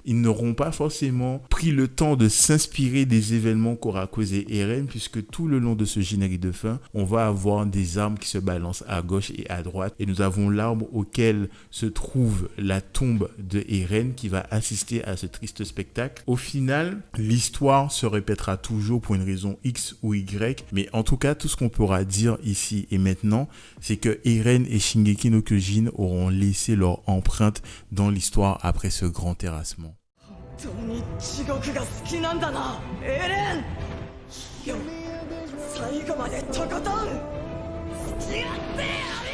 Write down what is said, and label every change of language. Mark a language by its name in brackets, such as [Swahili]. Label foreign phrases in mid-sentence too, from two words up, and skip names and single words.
[French] Ils n'auront pas forcément pris le temps de s'inspirer des événements qu'aura causé Eren, puisque tout le long de ce générique de fin, on va avoir des armes qui se balancent à gauche et à droite, et nous avons l'arbre auquel se trouve la tombe de Eren qui va assister à ce triste spectacle. Au final, l'histoire se répétera toujours pour une raison X ou Y, mais en tout cas, tout ce qu'on pourra dire ici et maintenant, c'est que Eren et Shingeki no Kyojin auront laissé leur empreinte dans l'histoire après ce grand terrassement. [Japanese] 本当に地獄が好きなんだな、エレン。最後までとことん付き合ってやる。